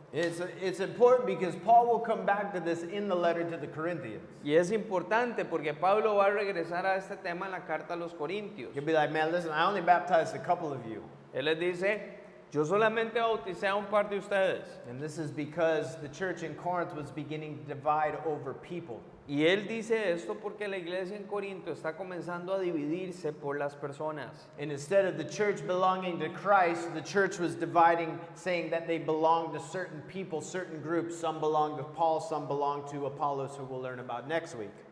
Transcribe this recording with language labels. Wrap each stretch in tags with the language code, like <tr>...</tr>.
<en>It's important because Paul will come back to this in the letter to the Corinthians.</en> <es>Y es importante porque Pablo va a regresar a este tema en la carta a los Corintios.</es> <en>You'll be like, man, listen, I only baptized a couple of you.</en> <es>Él les dice, yo solamente bauticé a un par de ustedes.</es> <en>And this is because the church in Corinth was beginning to divide over people.</en> <es>Y él dice esto porque la iglesia en Corinto está comenzando a dividirse por las personas.</es> <en>And instead of the church belonging to Christ, the church was dividing, saying that they belonged to certain people, certain groups. Some belonged to Paul, some belonged to Apollos, who we'll learn about next week.</en>